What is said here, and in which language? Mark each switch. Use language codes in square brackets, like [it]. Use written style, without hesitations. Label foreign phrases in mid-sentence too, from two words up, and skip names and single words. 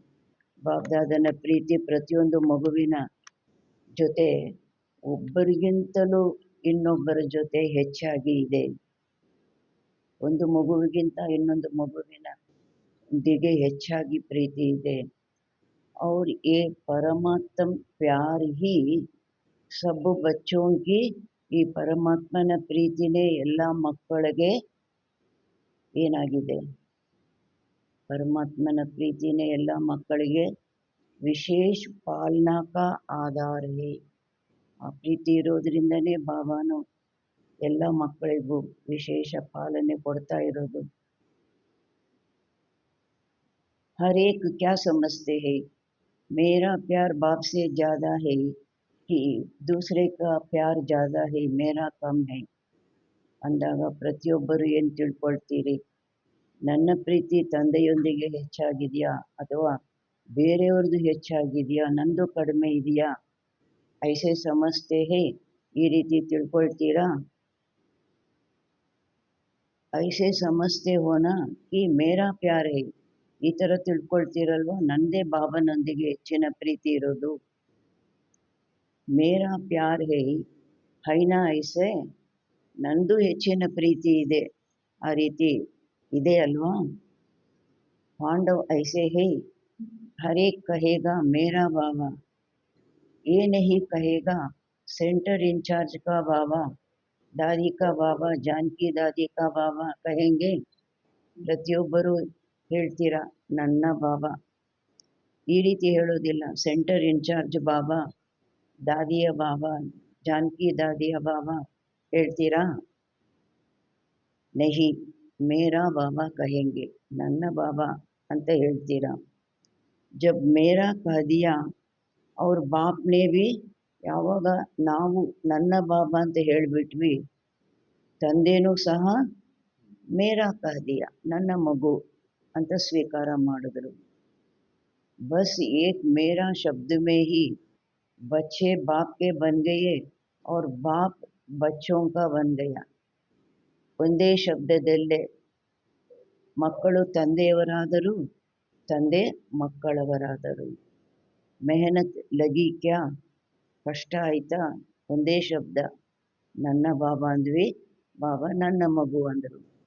[kn] ಬಾಪ್ ದಾದನ ಪ್ರೀತಿ ಪ್ರತಿಯೊಂದು ಮಗುವಿನ ಜೊತೆ ಒಬ್ಬರಿಗಿಂತಲೂ ಇನ್ನೊಬ್ಬರ ಜೊತೆ ಹೆಚ್ಚಾಗಿ ಇದೆ. ಒಂದು ಮಗುವಿಗಿಂತ ಇನ್ನೊಂದು ಮಗುವಿನೊಂದಿಗೆ ಹೆಚ್ಚಾಗಿ ಪ್ರೀತಿ ಇದೆ. [hi] और ये परमात्म प्यार ही सब बच्चों की, [kn] ಈ ಪರಮಾತ್ಮನ ಪ್ರೀತಿನೇ ಎಲ್ಲ ಮಕ್ಕಳಿಗೆ ಏನಾಗಿದೆ, ಪರಮಾತ್ಮನ ಪ್ರೀತಿನೇ ಎಲ್ಲ ಮಕ್ಕಳಿಗೆ ವಿಶೇಷ [hi] पालना का आधार है. [kn] ಆ ಪ್ರೀತಿ ಇರೋದ್ರಿಂದನೇ ಬಾಬಾನು ಎಲ್ಲ ಮಕ್ಕಳಿಗೂ ವಿಶೇಷ ಪಾಲನೆ ಕೊಡ್ತಾ ಇರೋದು. [hi] हर एक क्या समझते है, मेरा प्यार बाप से ज़्यादा है कि दूसरे का प्यार ज़्यादा है, मेरा कम है [kn] ಅಂದಾಗ ಪ್ರತಿಯೊಬ್ಬರು ಏನು ತಿಳ್ಕೊಳ್ತೀರಿ, ನನ್ನ ಪ್ರೀತಿ ತಂದೆಯೊಂದಿಗೆ ಹೆಚ್ಚಾಗಿದೆಯಾ ಅಥವಾ ಬೇರೆಯವ್ರದ್ದು ಹೆಚ್ಚಾಗಿದೆಯಾ, ನಂದು ಕಡಿಮೆ ಇದೆಯಾ. [hi] ऐसे समझते है, [kn] ಈ ರೀತಿ ತಿಳ್ಕೊಳ್ತೀರಾ. [hi] ऐसे समझते हो ना कि मेरा प्यार है, [kn] ಈ ಥರ ತಿಳ್ಕೊಳ್ತೀರಲ್ವ, ನಂದೇ ಬಾಬನೊಂದಿಗೆ ಹೆಚ್ಚಿನ ಪ್ರೀತಿ ಇರೋದು. [hi] मेरा प्यार है है ना ऐसे, [kn] ನಂದು ಹೆಚ್ಚಿನ ಪ್ರೀತಿ ಇದೆ, ಆ ರೀತಿ ಇದೆ ಅಲ್ವಾ. [hi] पांडव ऐसे है, हर एक कहेगा मेरा बाबा, ये नहीं कहेगा [en] center in-charge [hi] का बाबा, दादी का बाबा, जानकी दादी का बाबा कहेंगे. [kn] ಪ್ರತಿಯೊಬ್ಬರು ಹೇಳ್ತೀರಾ ನನ್ನ ಬಾಬಾ, ಈ ರೀತಿ ಹೇಳೋದಿಲ್ಲ. [en] center in-charge [kn] ಬಾಬಾ, ದಾದಿಯ ಬಾಬಾ, ಜಾನಕಿ ದಾದಿಯ ಬಾಬಾ ಹೇಳ್ತೀರಾ. [hi] नहीं मेरा बाबा कहेंगे, [kn] ನನ್ನ ಬಾಬಾ ಅಂತ ಹೇಳ್ತೀರಾ. [hi] जब मेरा कह दिया और बाप ने भी, [kn] ಯಾವಾಗ ನಾವು ನನ್ನ ಬಾಬಾ ಅಂತ ಹೇಳಿಬಿಟ್ವಿ, ತಂದೆನೂ ಸಹ [hi] मेरा कह दिया, [kn] ನನ್ನ ಮಗು ಅಂತ ಸ್ವೀಕಾರ ಮಾಡಿದ್ರು. [hi] बस एक मेरा शब्द में ही बच्चे बाप के बन गए और बाप बच्चों का बन गया. [kn] ಒಂದೇ ಶಬ್ದದಲ್ಲೇ ಮಕ್ಕಳು ತಂದೆಯವರಾದರು, ತಂದೆ ಮಕ್ಕಳವರಾದರು. [hi] मेहनत लगी क्या, [kn] ಕಷ್ಟ ಆಯ್ತಾ, ಒಂದೇ ಶಬ್ದ, ನನ್ನ ಬಾಬಾ ಅಂದ್ವಿ, ಬಾಬಾ ನನ್ನ ಮಗು ಅಂದರು.